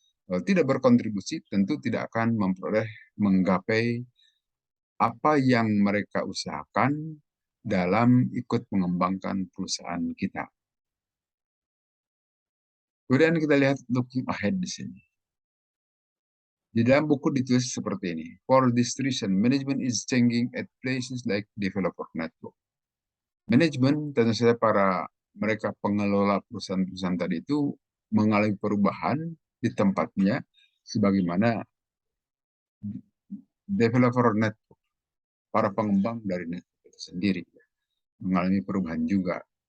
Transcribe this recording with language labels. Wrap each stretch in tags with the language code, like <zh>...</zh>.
<id>Kalau tidak berkontribusi tentu tidak akan menggapai apa yang mereka usahakan dalam ikut mengembangkan perusahaan kita. Kemudian kita lihat</id> <en>looking ahead</en> <id>di sini. Di dalam buku ditulis seperti ini.</id> <en>For this reason, management is changing at places like developer network.</en> <id>Manajemen, tentu saja mereka pengelola perusahaan-perusahaan tadi itu mengalami perubahan di tempatnya sebagaimana developer network, para pengembang dari network itu sendiri mengalami perubahan juga.</id>